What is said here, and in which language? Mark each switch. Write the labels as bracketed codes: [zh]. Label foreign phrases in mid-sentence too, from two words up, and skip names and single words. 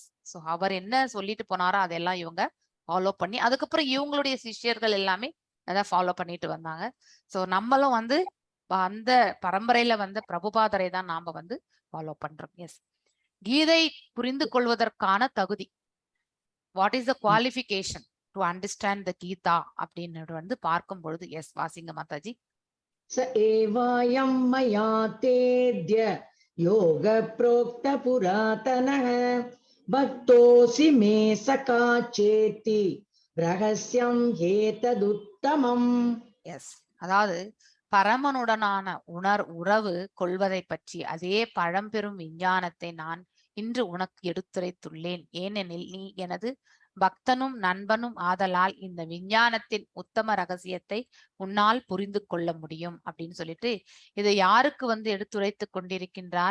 [ta] சோ அவர் என்ன சொல்லிட்டு போனாரோ அதெல்லாம் இவங்க ஃபாலோ பண்ணி, அதுக்கப்புறம் இவங்களுடைய சிஷ்யர்கள் எல்லாமே அதான் ஃபாலோ பண்ணிட்டு வந்தாங்க. சோ நம்மளும் வந்து அந்த பரம்பரையில வந்த பிரபுபாதரை தான் நாம வந்து ஃபாலோ பண்றோம். எஸ், கீதை புரிந்து கொள்வதற்கான தகுதி, [en] what is the qualification to understand the Gita [ta] அப்படின்னு வந்து பார்க்கும் பொழுது, எஸ் வாசிங்க மாதாஜி. [sa] स एवायं मया तेद्य योग प्रोक्त पुरातनः भक्तोऽसि मे सखा चेति रहस्यम् एतदुत्तमम्. [ta] எஸ், அதாவது பரமனுடனான உறவு கொள்வதை பற்றி அதே பழம்பெரும் விஞ்ஞானத்தை நான் இன்று உனக்கு எடுத்துரைத்துள்ளேன். ஏனெனில் நீ எனது பக்தனும் நண்பனும் ஆதலால் இந்த விஞ்ஞானத்தின் உத்தம ரகசியத்தை உன்னால் புரிந்து கொள்ள முடியும் அப்படின்னு சொல்லிட்டு இதை யாருக்கு வந்து எடுத்துரைத்து கொண்டிருக்கின்றார்?